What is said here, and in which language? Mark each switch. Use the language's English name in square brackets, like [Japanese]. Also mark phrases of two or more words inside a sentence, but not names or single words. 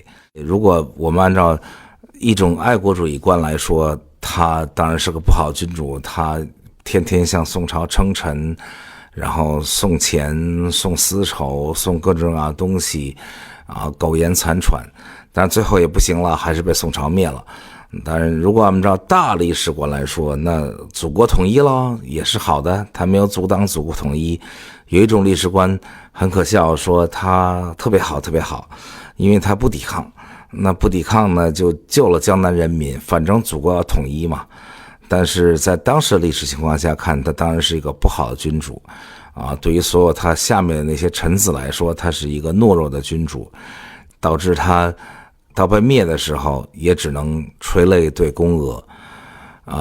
[Chinese] 如果我們按照一種愛國主義觀來說，他當然是個不好君主，他天天向宋朝稱臣，然後送錢送絲綢送各種啊東西啊，苟延殘喘，但最後也不行了，還是被宋朝滅了。當然如果按照大歷史觀來說，那祖國統一了也是好的，他沒有阻擋祖國統一。有一種歷史觀很可笑，說他特別好特別好，因為他不抵抗，那不抵抗呢就救了江南人民，反正祖國要統一嘛。但是在當時的歷史情況下看，他當然是一個不好的君主啊。對於所有他下面的那些臣子來說，他是一個懦弱的君主，導致他到被滅的時候也只能垂淚對宮娥啊。